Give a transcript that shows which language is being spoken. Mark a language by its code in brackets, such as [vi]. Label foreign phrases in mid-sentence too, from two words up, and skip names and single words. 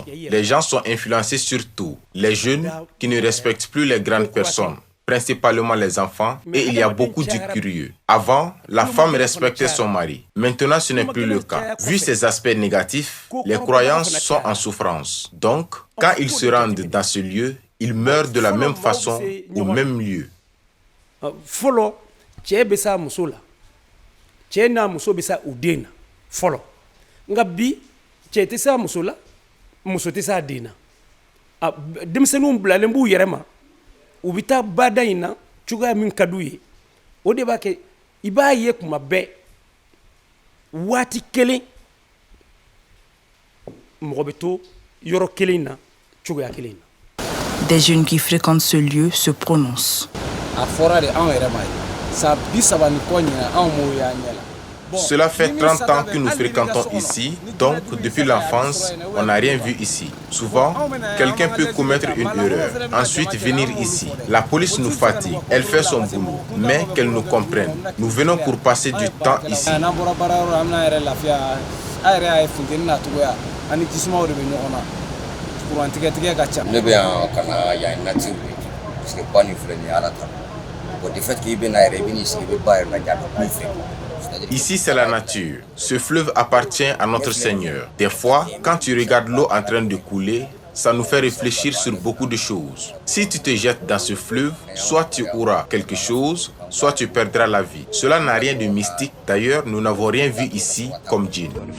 [fr] Les gens sont influencés surtout. Les jeunes qui ne respectent plus les grandes personnes, principalement les enfants, et il y a beaucoup de curieux. Avant, la femme respectait son mari. Maintenant, ce n'est plus le cas. Vu ces aspects négatifs, les croyances sont en souffrance. Donc, quand ils se rendent dans ce lieu, ils meurent de la même façon au même lieu. [bm] Folo cɛ bɛ sa muso la cɛ n'a muso bɛ sa u den na fɔlɔ nka bi cɛ tɛ sa muso la muso tɛ sa den na denmisɛnninw bilalen b'u yɛrɛ ma u bɛ taa bada in na cogoya min ka d'u ye o de b'a kɛ i b'a ye kuma bɛɛ waati kelen mɔgɔ bɛ to yɔrɔ kelen na cogoya kelen na. [fr] Des jeunes qui fréquentent ce lieu se prononcent. [bm] A fɔra de anw yɛrɛ ma ye san 30 ni kɔ ɲina anw m'o y'a ɲɛ la. [fr] Cela fait 30 ans que nous fréquentons ici, donc depuis l'enfance, on n'a rien vu ici. Souvent, quelqu'un peut commettre une erreur, ensuite venir ici. La police nous fatigue, elle fait son boulot, mais qu'elle nous comprenne. Nous venons pour passer du temps ici. [bm] Ne bɛ yan ka na yan nature [fr] parce que [bm] ba ni filɛ nin ye ala ta bon de fait k'i bɛ na yɛrɛ i bɛ n'i sigi i bɛ ba yɛrɛ lajɛ a ka ba fɛ. [fr] Ici, c'est la nature. Ce fleuve appartient à notre Seigneur. Des fois, quand tu regardes l'eau en train de couler, ça nous fait réfléchir sur beaucoup de choses. Si tu te jettes dans ce fleuve, soit tu auras quelque chose, soit tu perdras la vie. Cela n'a rien de mystique. D'ailleurs, nous n'avons rien vu ici comme djinn.